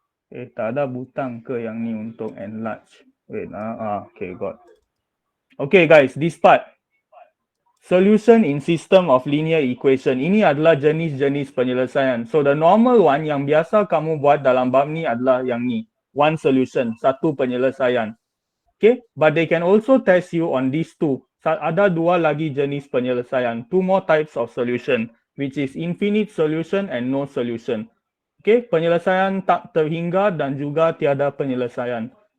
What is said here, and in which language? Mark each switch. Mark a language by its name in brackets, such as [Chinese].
[Malay] Tak ada butang ke yang ni untuk enlarge? [English] Wait okay, got. Okay guys, this part. Solution in system of linear equation. [Malay] Ini adalah jenis-jenis penyelesaian. [English] So the normal one [Malay] yang biasa kamu buat dalam bab ni adalah yang ni. [English] One solution, [Malay] satu penyelesaian. [English] Okay, but they can also test you on these two. [Malay] Ada dua lagi jenis penyelesaian. [English] Two more types of solution, which is infinite solution and no solution. [Malay] Okay, penyelesaian tak terhingga dan juga tiada penyelesaian.